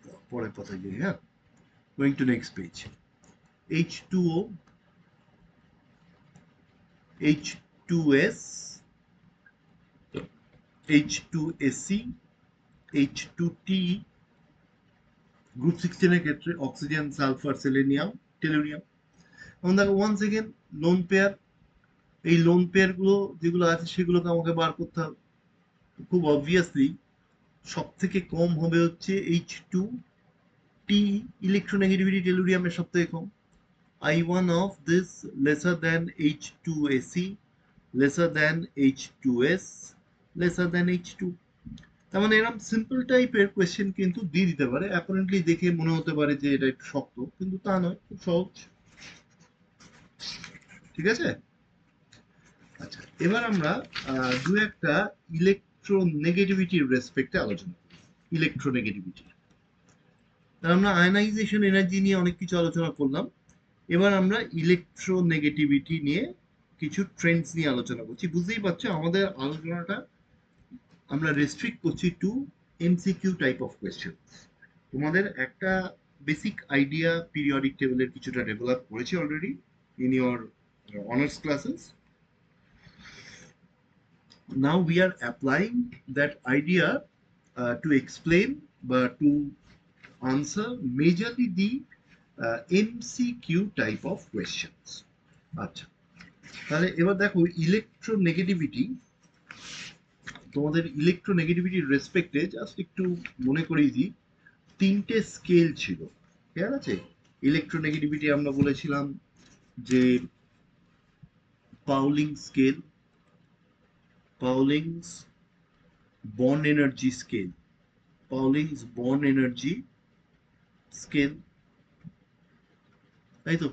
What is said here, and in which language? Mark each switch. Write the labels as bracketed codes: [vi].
[bn] পরের পাতায় যাই, হ্যাঁ, [en] Going to next page. [bn] H2O, H2S, H2SC, H2TE, group 16 এর ক্ষেত্রে অক্সিজেন, সালফার, সেলেনিয়াম, টেলুরিয়াম। এবং দেখো ওয়ান্স এগেন লোন পেয়ার, এই লোন পেয়ার গুলো যেগুলো আছে সেগুলোকে আমাকে বার করতে হবে। খুব অবভিয়াসলি সব থেকে কম হবে হচ্ছে H2T, ইলেকট্রোনেগেটিভিটি টেলুরিয়ামের সব থেকে কম। [en] I1 of this lesser than H2AC, lesser than H2S, lesser than H2। [bn] তার মানে এরকম সিম্পল টাইপের কোয়েশ্চেন কিন্তু দিয়ে দিতে পারে। অ্যাপারেন্টলি দেখে মনে হতে পারে যে এটা একটু শক্ত, কিন্তু তা নয়, খুব সহজ। ঠিক আছে? আচ্ছা, এবার আমরা দু একটা ইলেকট্রোনেগেটিভিটির রেসপেক্টে আলোচনা করি। ইলেকট্রোনেগেটিভিটি, আমরা আয়নাইজেশন এনার্জি নিয়ে অনেক কিছু আলোচনা করলাম। এবার আমরা ইলেকট্রোনেগেটিভিটি নিয়ে কিছু ট্রেন্ডস নিয়ে আলোচনা করছি। বুঝতেই পারছো আমাদের আলোচনাটা আমরা রেস্ট্রিক্ট করছি [en] To MCQ type of question. [bn] তোমাদের একটা বেসিক আইডিয়া পিরিয়ডিক টেবিলের কিছুটা ডেভেলপ করেছি [en] Already in your honours classes. Now we are applying that idea to explain but to answer majorly the MCQ type of questions. [bn] আচ্ছা, তাহলে এবার দেখো electronegativity, তোমাদের ইলেকট্রোনেগেটিভিটির রেসপেক্টে জাস্ট একটু মনে করিয়ে দিই, তিনটে স্কেল ছিল, ঠিক আছে? ইলেকট্রোনেগেটিভিটি আমরা বলেছিলাম যে Pauling scale, পাউলিংস bond energy scale, পাউলিংস bond energy scale, তাই তো?